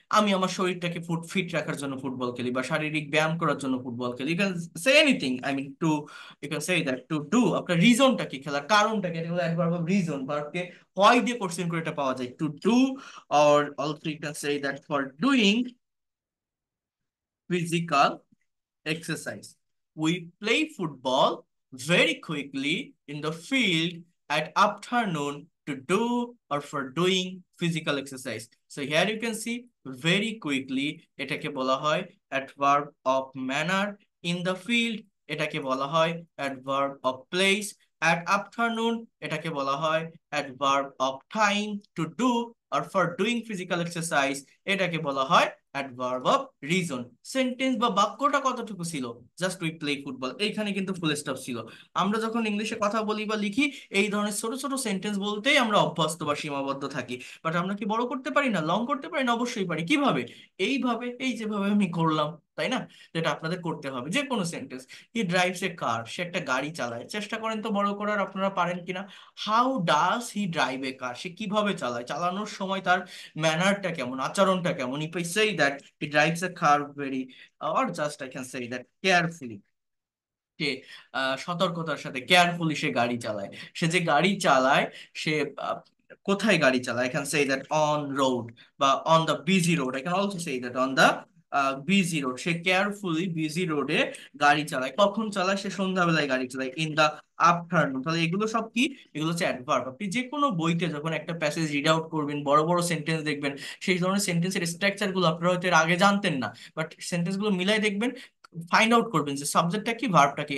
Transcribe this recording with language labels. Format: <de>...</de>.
<bn>আমি আমার শরীরটাকে ফিট রাখার জন্য ফুটবল খেলি, বা শারীরিক ব্যায়াম করার জন্য ফুটবল খেলি।</bn> <en>You can say anything, I mean to, you can say that to do.</en> <bn>আপনার রিজনটা কি, খেলার কারণটা কি, এটা হলো অ্যাডভার্ব অফ রিজন। ভার্বকে হয় দিয়ে কোশ্চেন করে এটা পাওয়া যায়, to do.</bn> <en>Or also you can say that for doing physical exercise. We play football very quickly in the field at afternoon to do or for doing physical exercise. So here you can see very quickly</en> <bn>এটাকে বলা হয়</bn> <en>adverb of manner, in the field এটাকে বলা হয় adverb of place, at afternoon এটাকে বলা হয় adverb of time, to do or for doing physical exercise এটাকে বলা হয় অ্যাডভার্ব অফ রিজন।</en> <bn>সেন্টেন্স বা বাক্যটা কতটুকু ছিল?</bn> <en>just we play football,</en> <bn>এইখানে কিন্তু ফুল স্টপ ছিল। আমরা যখন ইংলিশে কথা বলি বা লিখি, এই ধরনের ছোট ছোট সেন্টেন্স বলতেই আমরা অভ্যস্ত বা সীমাবদ্ধ থাকি। বাট আমরা কি বড় করতে পারি না, লং করতে পারি না? অবশ্যই পারি। কিভাবে? এইভাবে, এই যেভাবে আমি করলাম, তাই না? যেটা আপনাদের করতে হবে। যে কোনো সেন্টেন্স,</bn> <en>he drives a car,</en> <bn>সে একটা গাড়ি চালায়। চেষ্টা করেন তো বড় করার, আপনারা পারেন কিনা।</bn> <en>how does he drive a car,</en> <bn>সে কিভাবে চালায়, চালানোর সময় তার ম্যানারটা কেমন, আচরণটা কেমন।</bn> <en>if I say that he drives a car very, or just I can say that carefully,</en> <bn>সে সতর্কতার সাথে কেয়ারফুলি সে গাড়ি চালায়। সে যে গাড়ি চালায়, সে আহ, কোথায় গাড়ি চালায়?</bn> <en>I can say that on road বা on the busy road. I can also say that on the busy road.</en> <bn>Say carefully busy রোডে গাড়ি চালায়। কখন চালায়? সে সন্ধ্যাবেলায় গাড়ি চালায়,</bn> <en>In the afternoon.</en> <bn>তাহলে এগুলো সব কি? এগুলো হচ্ছে অ্যাডভার্ব। আপনি যে কোনো বইতে যখন একটা প্যাসেজ রিড আউট করবেন, বড় বড় সেন্টেন্স দেখবেন, সেই ধরনের সেন্টেন্সের স্ট্রাকচার গুলো আপনারা হয়তো এর আগে জানতেন না, বাট সেন্টেন্স গুলো মিলাই দেখবেন, ফাইন্ড আউট করবেন যে সাবজেক্টটা কি, ভার্বটা কি।</bn>